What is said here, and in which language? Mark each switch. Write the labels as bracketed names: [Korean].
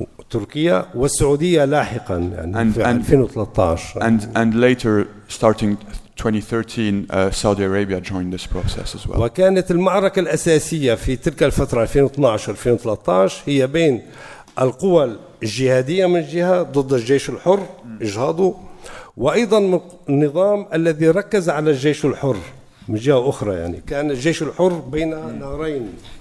[Arabic] تركيا والسعودية لاحقا يعني في 2013. [English] And later, starting 2013, Saudi Arabia joined this process as well. [Arabic] وكانت المعركة الأساسية في تلك الفترة 2012-2013 هي بين القوى الجهادية من جهة ضد الجيش الحر إجهاضه، وأيضا النظام الذي ركز على الجيش الحر من جهة أخرى. يعني كان الجيش الحر بين نارين.